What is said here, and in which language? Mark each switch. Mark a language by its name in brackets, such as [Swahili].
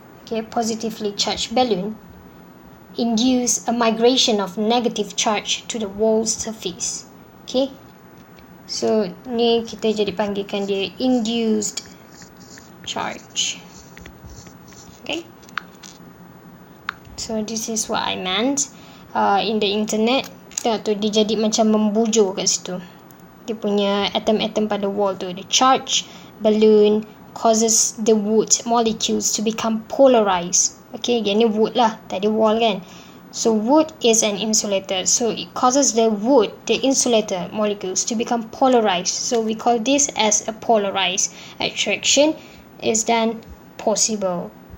[English] Okay, positively charged balloon induce a migration of negative charge to the wall surface. [Malay] Okay, so ni kita jadi panggilkan dia induced charge. [English] Okay, so this is what I meant. In the internet, [Malay] tengok tu dia jadi macam membujur kat situ. Dia punya atom-atom pada wall tu. [English] The charge balloon causes the wood molecules to become polarized. Okay, [Malay] yang ni wood lah, tadi wall kan. [English] So wood is an insulator, so it causes the insulator molecules to become polarized. So we call this as a polarized attraction is then possible.